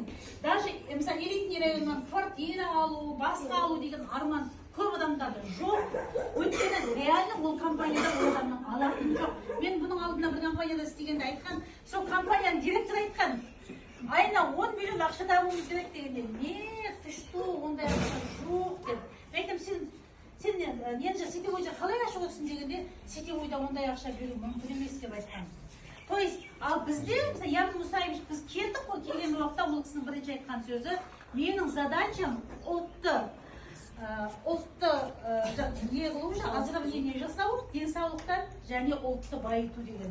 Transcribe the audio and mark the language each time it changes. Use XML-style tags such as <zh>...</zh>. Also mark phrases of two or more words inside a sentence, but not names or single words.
<kk>Даже мысалы элитный районнан квартира алу, басқа алу деген арман көп адамдарда жоқ. Өйткені реально ол компанияда ол адамның алатыны жоқ. Мен бұның алдында бір компанияда істегенде айтқан, сол компанияның директоры айтқан, айына 10 миллион ақша табуымыз керек дегенде,</kk> <ru>не, ты что,</ru> <kk>ондай ақша жоқ деп. Айтам, сен нені сетевойда қалай ашып отырсың дегенде, сетевойда ондай ақша беру мүмкін емес деп айтқан.</kk> <ru>То есть,</ru> <kk>ал бізде, Яғын Мұсаевич, біз келдік қой, келген уақытта ол кісінің бірінші айтқан сөзі, менің задачам ұлтты не қылу, оздоровление жасау, денсаулықтан және ұлтты байыту деген.</kk>